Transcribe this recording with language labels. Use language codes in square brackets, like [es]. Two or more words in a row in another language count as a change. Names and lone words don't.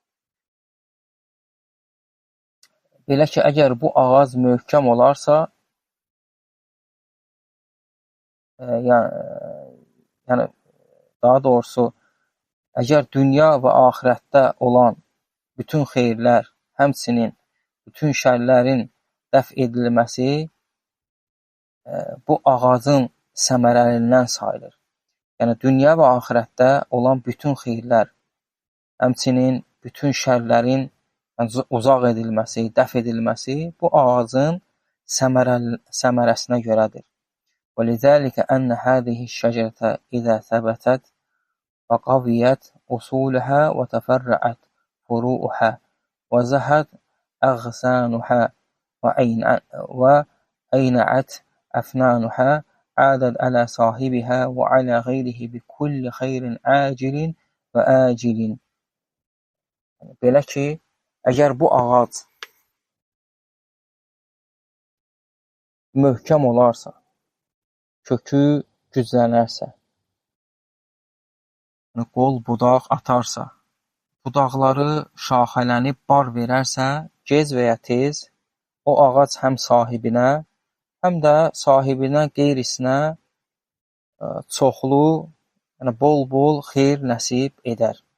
[az] Belə ki, əgər bu ağac möhkəm olarsa, yəni daha doğrusu, əgər dünya və axirətdə olan bütün xeyirlər, həmçinin bütün şərlərin dəf edilməsi bu ağacın səmərəlindən sayılır. Yəni, dünya və axirətdə olan bütün xeyirlər, həmçinin bütün şərlərin uzaq edilməsi, dəf edilməsi bu ağacın səmərəsinə görədir. [ar] وَلِذَلِكَ أَنَّ هَذِهِ الشَّجَرَةَ إِذَا ثَبَتَتْ وَقَوِيَتْ أُصُولُهَا وَتَفَرَّعَتْ فُرُوعُهَا وَزَهَتْ أَغْصَانُهَا وَأَيْنَعَتْ أَفْنَانُهَا عَادَتْ عَلَى صَاحِبِهَا وَعَلَى غَيْرِهِ بِكُلِّ خَيْرٍ عَاجِلٍ وَآجِلٍ. [az] Belə ki, əgər bu ağac möhkəm olarsa, kökü güclənərsə, qol budaq atarsa, budaqları şaxələnib bar verərsə, gec və ya tez o ağac həm sahibinə, həm də sahibinə qeyrisinə çoxlu, yəni bol-bol xeyir nəsib edər.